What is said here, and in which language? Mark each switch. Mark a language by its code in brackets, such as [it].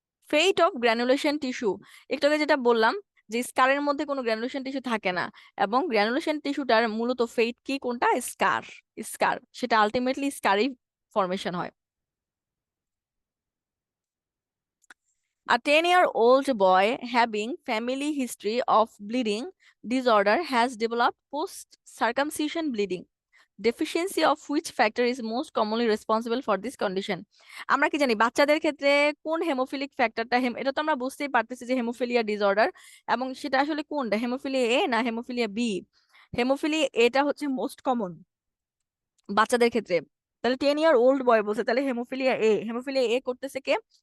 [en] fate of granulation tissue, [bn] একটু আগে যেটা বললাম যে স্কারের মধ্যে কোনো গ্র্যানুলেশন টিস্যু থাকে না, এবং গ্র্যানুলেশন টিস্যুটার মূলত ফেইট কি কোনটা? স্কার, স্কার, সেটা আলটিমেটলি স্কারই ফরমেশন হয়। [en] A 10-year-old boy having family history of bleeding disorder has developed post-circumcision bleeding, deficiency of which factor is most commonly responsible for this condition? [bn] আমরা কি জানি বাচ্চাদের ক্ষেত্রে কোন হেমোফিলিক ফ্যাক্টরটা, এটা তো আমরা বুঝতেই পারতেছি যে হেমোফিলিয়া ডিসঅর্ডার, এবং সেটা আসলে কোনটা, হেমোফিলিয়া এ না হেমোফিলিয়া বি? হেমোফিলিয়া এটা হচ্ছে মোস্ট কমন বাচ্চাদের ক্ষেত্রে। তাহলে [en] 10-year-old boy [bn] বলছে, তাহলে হেমোফিলিয়া এ, হেমোফিলিয়া এ করতেছে কে?